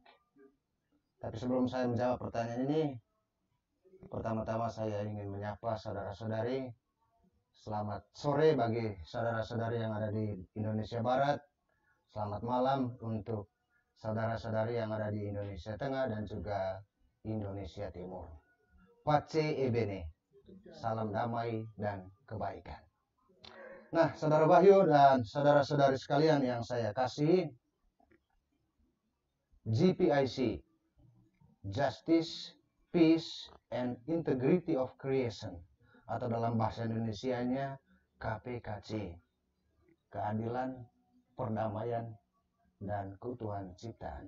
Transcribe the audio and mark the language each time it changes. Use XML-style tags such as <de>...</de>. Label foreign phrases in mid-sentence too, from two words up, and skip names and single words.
<id>Tapi sebelum saya menjawab pertanyaan ini, pertama-tama saya ingin menyapa saudara-saudari. Selamat sore bagi saudara-saudari yang ada di Indonesia Barat. Selamat malam untuk saudara-saudari yang ada di Indonesia Tengah dan juga Indonesia Timur.</id> <it>Pace e bene.</it> <id>Salam damai dan kebaikan. Nah, Saudara Wahyu dan saudara-saudari sekalian yang saya kasih, GPIC,</id> <en>Justice, Peace, and Integrity of Creation,</en> <id>atau dalam bahasa Indonesianya KPKC, keadilan, perdamaian, dan keutuhan ciptaan.</id>